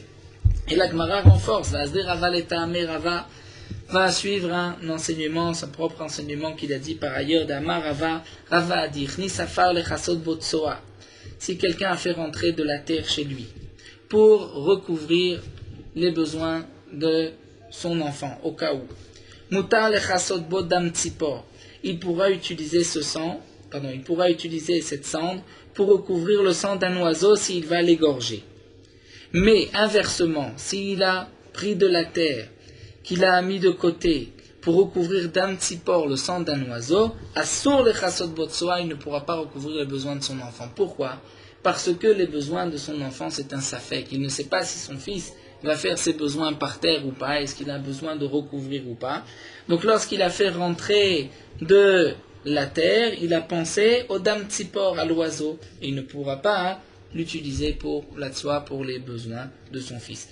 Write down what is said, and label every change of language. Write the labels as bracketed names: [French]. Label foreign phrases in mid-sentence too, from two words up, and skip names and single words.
[French] Et la Gemara renforce, Rava va suivre un enseignement, son propre enseignement qu'il a dit par ailleurs d'Amar Rava a dit, si quelqu'un a fait rentrer de la terre chez lui, pour recouvrir les besoins de son enfant, au cas où. [Hebrew] מותר לכסות בו דם צפור. [French] Il pourra utiliser cette cendre pour recouvrir le sang d'un oiseau s'il va l'égorger. Mais inversement, s'il a pris de la terre, qu'il a mis de côté pour recouvrir [Hebrew] דם צפור, [French] le sang d'un oiseau, [Hebrew] אסור לכסות בו צואה, [French] il ne pourra pas recouvrir les besoins de son enfant. Pourquoi ? Parce que les besoins de son enfant, c'est un safek. Il ne sait pas si son fils va faire ses besoins par terre ou pas, est-ce qu'il a besoin de recouvrir ou pas. Donc lorsqu'il a fait rentrer de la terre, il a pensé au [Hebrew] דם צפור, [French] à l'oiseau, et il ne pourra pas l'utiliser pour la tsoa, pour les besoins de son fils.